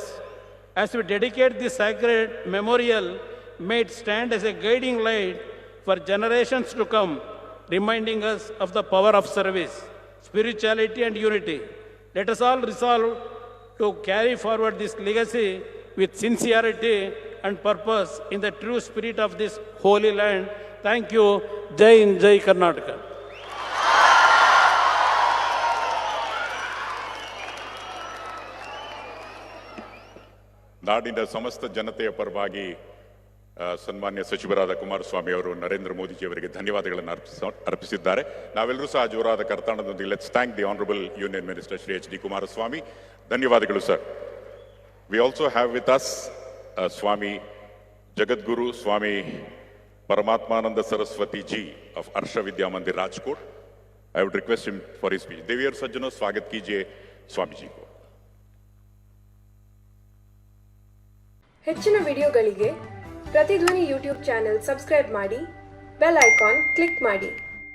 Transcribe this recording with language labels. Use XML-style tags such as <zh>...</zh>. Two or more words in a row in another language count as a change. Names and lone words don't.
<en>As we dedicate this sacred memorial, may it stand as a guiding light for generations to come, reminding us of the power of service, spirituality, and unity. Let us all resolve to carry forward this legacy with sincerity and purpose in the true spirit of this holy land. Thank you.</en> <hi>Jai Hind, Jai Karnataka.</hi> <kn>ನಾಡಿನ ಸಮಸ್ತ ಜನತೆಯ ಪರವಾಗಿ ಸನ್ಮಾನ್ಯ ಸಚಿವರಾದ ಕುಮಾರಸ್ವಾಮಿ ಅವರು ನರೇಂದ್ರ ಮೋದಿಜಿಯವರಿಗೆ ಧನ್ಯವಾದಗಳನ್ನು ಅರ್ಪಿಸಿದ್ದಾರೆ. ನಾವೆಲ್ಲರೂ ಸಹ ಜೋರಾದ ಕರ್ತಾಡದೊಂದಿಗೆ</kn> <en>let's thank the honourable union minister ಶ್ರೀ ಎಚ್ ಡಿ ಕುಮಾರಸ್ವಾಮಿ.</en> <kn>ಧನ್ಯವಾದಗಳು ಸರ್.</kn> <en>we also have with us ಸ್ವಾಮಿ ಜಗದ್ಗುರು ಸ್ವಾಮಿ परमात्मानंद सरस्वती जी ऑफ अर्ष विद्या मंदिर राजकोट. I would request him for his speech.</en> <hi>देवी और सज्जनों, स्वागत कीजिए स्वामी जी को.</hi> <kn>ಹೆಚ್ಚಿನ ವಿಡಿಯೋಗಳಿಗೆ ಪ್ರತಿಧ್ವನಿ ಯೂಟ್ಯೂಬ್ ಚಾನೆಲ್ ಸಬ್ಸ್ಕ್ರೈಬ್ ಮಾಡಿ, ಬೆಲ್ ಐಕಾನ್ ಕ್ಲಿಕ್ ಮಾಡಿ.</kn>